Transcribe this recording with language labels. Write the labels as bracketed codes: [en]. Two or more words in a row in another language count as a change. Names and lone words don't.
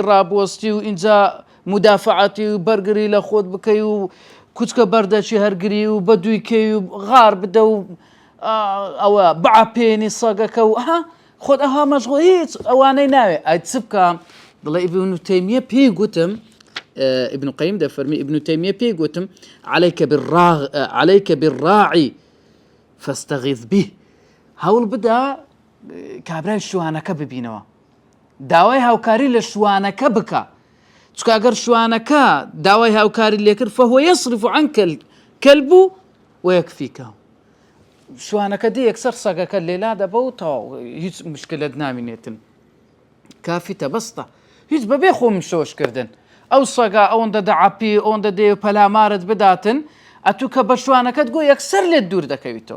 [ckb] ڕابوەستی و ئینجا مدافعاتی و بەرگری لە خۆت بکەی و کوچکە بەردەچی هەرگری و بەدوویکەی و غار بدە و ئەوە بەعاپێنی سەگەکە و خۆت ئەها مەشغوڵ هیچ ئەوانەی ناوێ ئای چ بکە دڵێ ابن تەیمیە پێی گوتم ابن قیم دەفەرمی ابن تەیمیە پێی گوتم [ar] عليك بالراعي فاستغيث به. [ckb] هەوڵ بدە کابرای شوانەکە ببینەوە، داوای هاوکاری لە شوانەکە بکە، چکە ئەگەر شوانەکە داوای هاوکاری لێکرد [ar] فهو يصرف عنك الكلب ويكفيك. [ckb] شوانەکە دی یەکسەر سەگەکە لێلا دەبە و تەواو هیچ مشکلت نامینێتن، کافیتە بەستە، هیچ بەبێ خۆم شۆشکردن ئەو سەگا ئەوەندە دەعاپی ئەوەندە دێ پەلامارت بداتن ئەتوو کە بە شوانەکەت گۆ یەکسەر لێت دوور دەکەویتەوە.